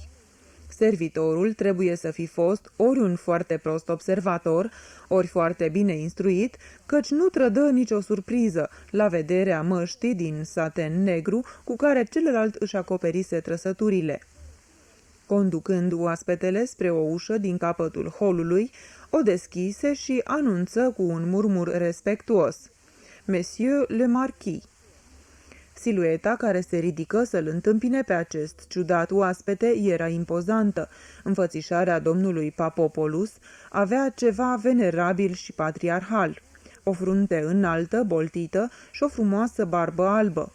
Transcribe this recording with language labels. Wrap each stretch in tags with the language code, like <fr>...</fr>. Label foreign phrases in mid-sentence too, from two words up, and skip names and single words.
<ro>Servitorul trebuie să fi fost ori un foarte prost observator, ori foarte bine instruit, căci nu trădă nicio surpriză la vederea măștii din saten negru cu care celălalt își acoperise trăsăturile. Conducând oaspetele spre o ușă din capătul holului, o deschise și anunță cu un murmur respectuos:</ro> <fr>"Monsieur le Marquis."</fr> <ro>Silueta care se ridică să-l întâmpine pe acest ciudat oaspete era impozantă. Înfățișarea domnului Papopoulos avea ceva venerabil și patriarhal. O frunte înaltă, boltită și o frumoasă barbă albă.</ro>